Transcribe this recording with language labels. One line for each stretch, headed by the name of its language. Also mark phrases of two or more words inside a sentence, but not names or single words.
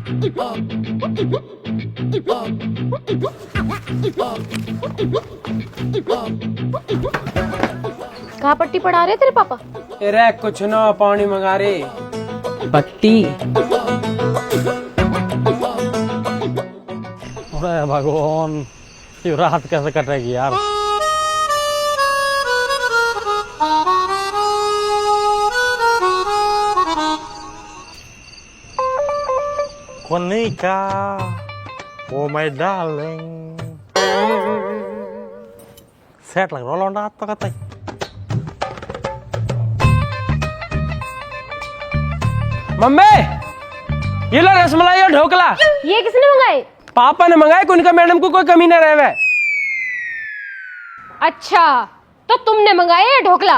Hindi: कहाँ पट्टी पढ़ा रहे तेरे पापा? अरे कुछ ना, पानी मंगा रहे। पट्टी। अरे भगवान, ये रात कैसे कटेगी यार?
English: Konika, oh my darling. Set lang rolong dato katay.
Hindi: मम्मी ये लो रसमलाई और ढोकला। ये किसने मंगाए? पापा ने मंगाए, उनका मैडम को कोई कमी ना रहे। अच्छा तो तुमने मंगाए ये ढोकला?